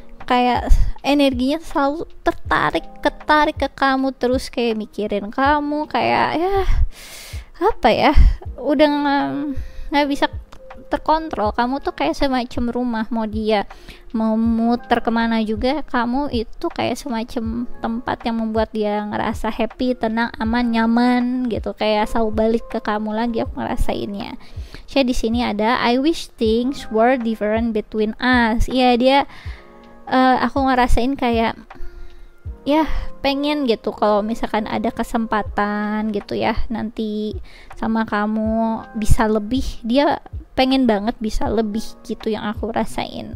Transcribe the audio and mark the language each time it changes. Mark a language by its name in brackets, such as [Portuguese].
[Indonesian] Kayak energinya selalu ketarik ke kamu, terus kayak mikirin kamu, kayak ya apa ya, udah nggak bisa terkontrol. Kamu tuh kayak semacam rumah, mau dia mau muter kemana juga, kamu itu kayak semacam tempat yang membuat dia ngerasa happy, tenang, aman, nyaman gitu, kayak selalu balik ke kamu lagi. Aku ngerasainnya. Jadi di sini ada [English] I wish things were different between us. [Indonesian] Iya, dia aku ngerasain kayak ya pengen gitu kalau misalkan ada kesempatan gitu ya nanti sama kamu bisa lebih, dia pengen banget bisa lebih gitu yang aku rasain.